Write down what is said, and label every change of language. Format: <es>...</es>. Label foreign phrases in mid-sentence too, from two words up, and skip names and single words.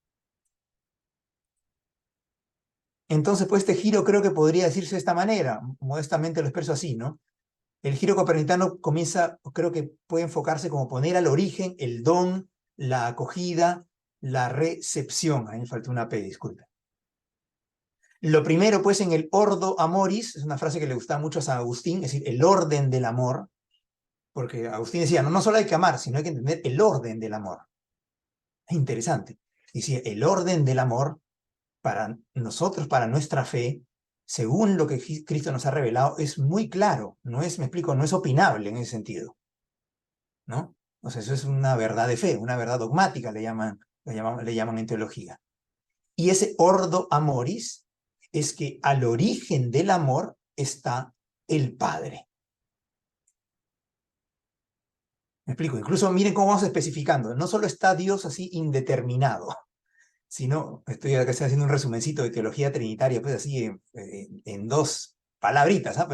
<es>Entonces, pues este giro creo que podría decirse de esta manera, modestamente lo expreso así, ¿no? El giro copernicano comienza, creo que puede enfocarse como poner al origen el don, la acogida, la recepción. A mí me faltó una P, disculpe. Lo primero, pues, en el</es> <la>ordo amoris,</la> <es>es una frase que le gustaba mucho a San Agustín, es decir, el orden del amor, porque Agustín decía, no, no solo hay que amar, sino hay que entender el orden del amor. Es interesante. Decía, el orden del amor para nosotros, para nuestra fe, según lo que Cristo nos ha revelado, es muy claro. No es, me explico, no es opinable en ese sentido, ¿no? O sea, eso es una verdad de fe, una verdad dogmática, le llaman en teología. Y ese</es> <la>ordo amoris</la> <es>es que al origen del amor está el Padre. Me explico, incluso miren cómo vamos especificando. No solo está Dios así indeterminado, sino, estoy acá haciendo un resumencito de teología trinitaria, pues así en dos palabritas, ¿ah?</es>